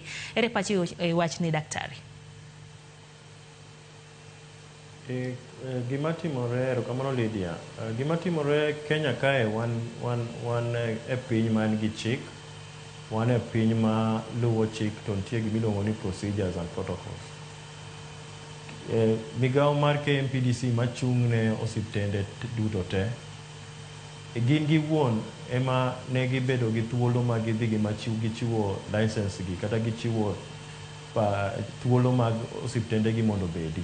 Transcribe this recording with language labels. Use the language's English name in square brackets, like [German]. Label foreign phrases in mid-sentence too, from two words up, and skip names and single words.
[Luo (Kenya and Tanzania)] Ere pachi wachni daktari? Gima timore kamano Lydia, gima timore Kenya kae wan e piny man gi chik, wan e piny ma luwo chik to nitie gimiluongo ni [English] procedures and protocols. [Luo (Kenya and Tanzania)] Migawo mar KMPDC machung' ne osiptende duto te gin giwuon ema ne gibedo gi thuolo mag gidhi gichiwo license gi kata gichiwo thuolo mag osiptende gi mondo bedi.